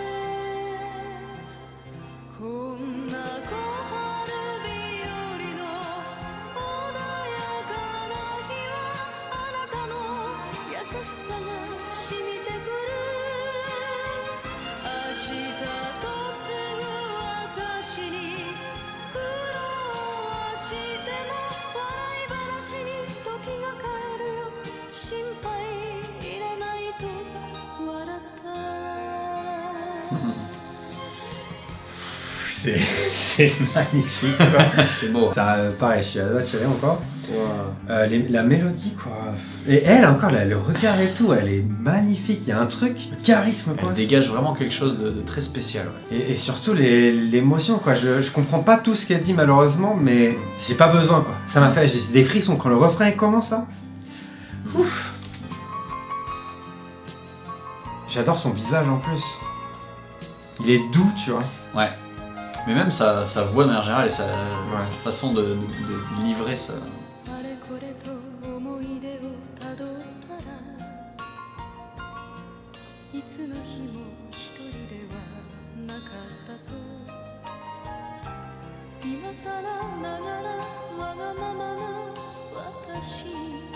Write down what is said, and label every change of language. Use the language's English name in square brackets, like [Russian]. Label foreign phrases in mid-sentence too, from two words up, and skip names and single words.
[Japanese] こんな小春日和の穏やかな日はあなたの優しさが染みてくる明日と継ぐ私に苦労はしても笑い話に時が変えるよ心配いらないと笑った [French] C'est magnifique quoi. C'est beau. Ça, pareil, je suis à la tirer encore. Wow. La mélodie quoi. Et elle encore, là, le regard et tout, elle est magnifique. Il y a un truc, le charisme quoi. Elle dégage vraiment quelque chose de très spécial. Ouais. Et surtout l'émotion quoi. Je comprends pas tout ce qu'elle dit malheureusement, mais j'ai pas besoin quoi. Ça m'a fait j'ai des frissons quand le refrain commence là. Ouf. J'adore son visage en plus. Il est doux, tu vois. Ouais. Mais même sa voix de manière générale et sa façon de livrer ça. [Japanese] あれこれと思い出をたどったらいつの日も一人ではなかったと今さらながらわがままな私に